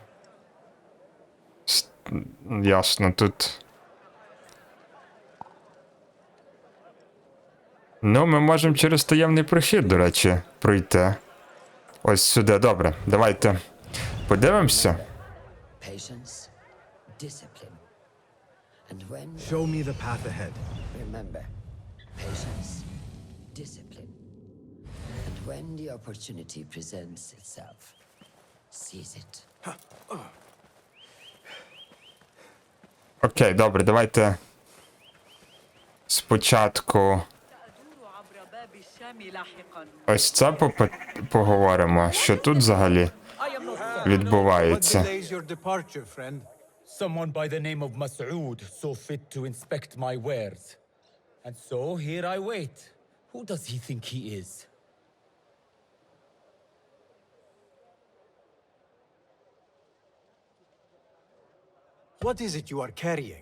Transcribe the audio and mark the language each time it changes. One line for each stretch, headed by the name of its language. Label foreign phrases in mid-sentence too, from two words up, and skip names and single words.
Ukrainian: Ясно, тут... Ну, ми можемо через таємний прохід, до речі, пройти. Ось сюди, добре. Давайте подивимося.
English: Patience, discipline. And when, Show me the path ahead. remember, patience, discipline. And when the opportunity presents itself, seize it.
Ukrainian: Окей, добре, давайте спочатку
Arabic: سأدور عبر باب الشام لاحقا.
Ukrainian: ось це поговоримо, що тут взагалі
English: What
Ukrainian: відбувається.
English: delays your departure, friend? Someone by the name of Mas'ud saw fit to inspect my wares. And so here I wait. Who does he think he is? What is it you are carrying?